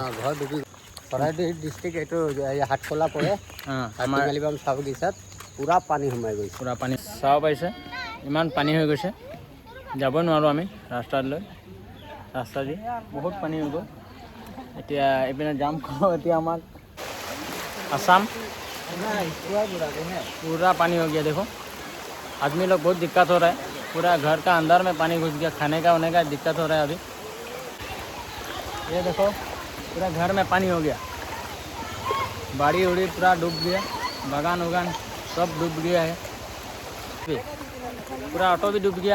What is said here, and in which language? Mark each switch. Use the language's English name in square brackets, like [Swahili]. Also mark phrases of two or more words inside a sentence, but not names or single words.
[Assamese] ঘৰ ডুবি চৰাইদেউ ডিষ্ট্ৰিক্ট, এইটো হাটখোলা পৰে। আমাৰ টিঙালিবাম চাব বাগিচাত পূৰা পানী সোমাই গৈছে। পূৰা পানী চাব পাৰিছে, ইমান পানী হৈ গৈছে, যাবই নোৱাৰোঁ আমি ৰাস্তা দি, বহুত পানী হৈ গ'ল। এতিয়া এইপিনে যাম এতিয়া আমাক [Hindi] आसाम पूरा पानी हो गया। देखो आदमी लोग बहुत दिक्कत हो रहा है, पूरा घर का अंदर में पानी घुस गया, खाने का होने का दिक्कत हो रहा है अभी। ये देखो पूरा घर में पानी हो गया, बाड़ी उड़ी पूरा डूब गया, बागान उगान सब डूब गया है, पूरा ऑटो भी डूब गया।